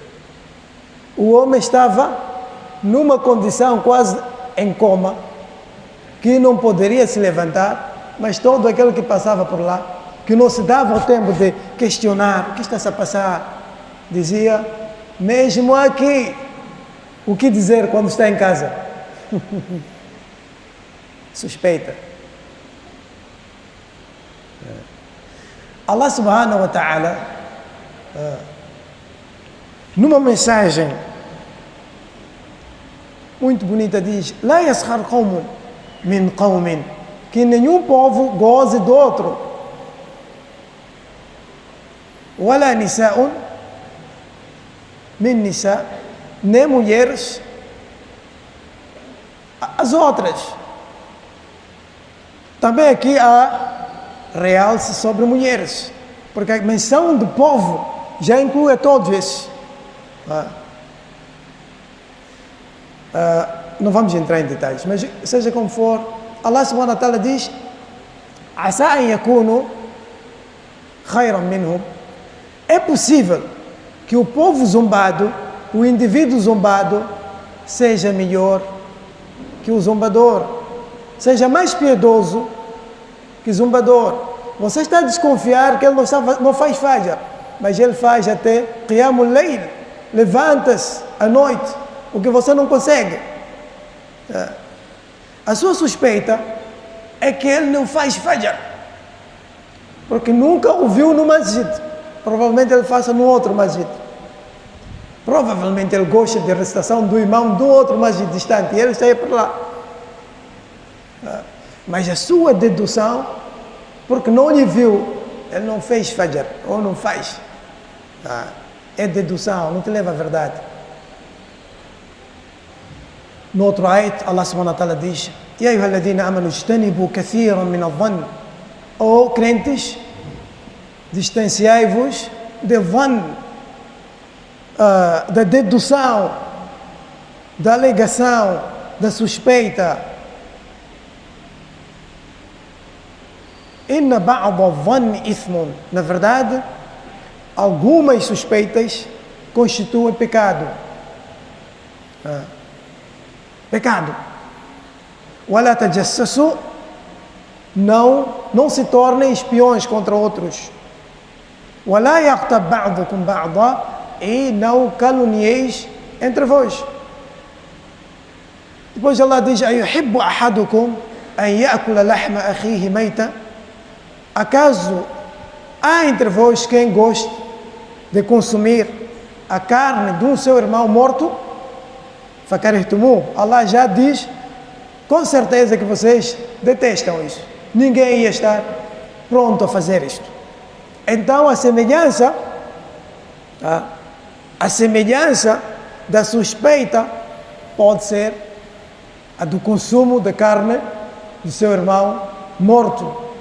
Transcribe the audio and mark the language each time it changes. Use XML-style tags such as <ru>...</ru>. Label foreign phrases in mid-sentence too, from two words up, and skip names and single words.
<pt>O homem estava numa condição quase em coma, que não poderia se levantar, mas todo aquele que passava por lá, que não se dava o tempo de questionar o que está a passar, dizia: mesmo aqui, o que dizer quando está em casa? Suspeita.</pt> <ar>الله سبحانه وتعالى,</ar> <pt>numa mensagem muito bonita, diz:</pt> <ar>لا يسخر قوم من قوم,</ar> <pt>que nenhum povo goze do outro.</pt> <ar>ولا نساء من نساء,</ar> <pt>nem mulheres as outras. Também aqui há realce sobre mulheres, porque a menção do povo já inclui a todos esses. Não vamos entrar em detalhes, mas seja como for,</pt> <ar>الله سبحانه وتعالى diz: عسى أن يكونوا خيرا منهم.</ar> <pt>É possível que o povo zombado o indivíduo zombado seja melhor que o zombador, seja mais piedoso que o zombador. Você está a desconfiar que ele não faz fajr, mas ele faz até</pt> <ar>قيام الليل,</ar> <pt>levanta-se à noite, o que você não consegue. A sua suspeita é que ele não faz fajr, porque nunca o viu no masjid. Provavelmente ele faça no outro masjid. Provavelmente ele gosta de recitação do imam do outro masjid distante, e ele está aí para lá. Mas a sua dedução, porque não lhe viu, ele não fez fajr, ou não faz. É dedução, não te leva à verdade. No outro</pt> <ar>ayat, الله سبحانه وتعالى diz: يا أيها الذين آمنوا اجتنبوا كثيرا من الظن.</ar> <pt>Ó crentes, distanciai-vos de dhann, da dedução, da alegação, da suspeita.</pt> <ar>إن بعض الظن إثم.</ar> <pt>Na verdade, algumas suspeitas constituem pecado.</pt> <ar>Pecado. ولا تجسسوا.</ar> <pt>Não se tornem espiões contra outros.</pt> <ar>ولا يغتب بعضكم بعضا.</ar> <pt>E não calunieis entre vós. Depois Allah diz:</pt> <ar>أيحب أحدكم أن يأكل لحم أخيه ميتا.</ar> <pt>Acaso há entre vós quem goste de consumir a carne de um seu irmão morto?</pt> <ar>Fakarihtumu.</ar> <pt>Allah já diz com certeza que vocês detestam isso. Ninguém ia estar pronto a fazer isto. Então a semelhança da suspeita pode ser a do consumo da carne do seu irmão morto.</pt>